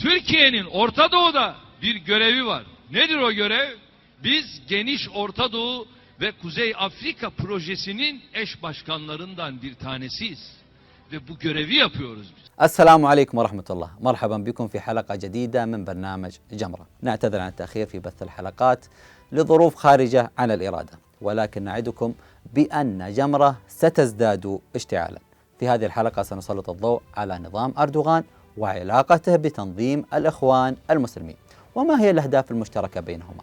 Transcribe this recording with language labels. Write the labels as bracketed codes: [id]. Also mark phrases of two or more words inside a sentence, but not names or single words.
[tr] Türkiye'nin Orta Doğu'da bir görevi var. Nedir o görev? Biz geniş Orta Doğu ve Kuzey Afrika projesinin eş başkanlarından bir tanesiyiz. Ve bu görevi yapıyoruz biz. [ar] السلام عليكم ورحمة الله. مرحبا بكم في حلقة جديدة من برنامج جمرة. نعتذر عن التأخير في بث الحلقات لظروف خارجة عن الإرادة، ولكن نعدكم بأن جمرة ستزداد اشتعالا. في هذه الحلقة سنسلط الضوء على نظام أردوغان وعلاقته بتنظيم الإخوان المسلمين، وما هي الأهداف المشتركة بينهما.